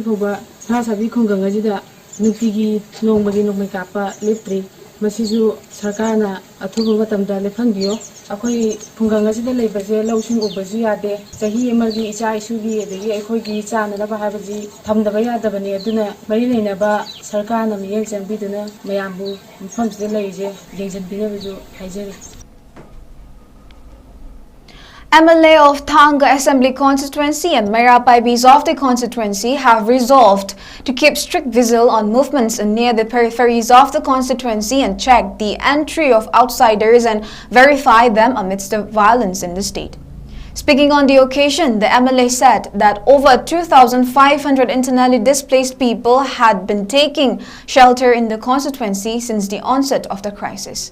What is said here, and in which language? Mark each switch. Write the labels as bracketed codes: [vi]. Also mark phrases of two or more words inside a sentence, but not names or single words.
[mni] phoba Sanasabi khungang ajida nutigi nongmagi kapa lepri masisu sarkarna athuba matamda lefangbiyo akhoi khungang ajida leibase lausing ubaju yade chahi emargi icha isugi adegi akhoi chana laba habaji thamdaba yadabani aduna mari leinaba sarkarna miyel changbiduna mayambu mfamside leije yengjanbinabaju haijari [en] MLA of Thanga Assembly Constituency and Mayapibis of the constituency have resolved to keep strict vigil on movements near the peripheries of the constituency and check the entry of outsiders and verify them amidst the violence in the state. Speaking on the occasion, the MLA said that over 2,500 internally displaced people had been taking shelter in the constituency since the onset of the crisis.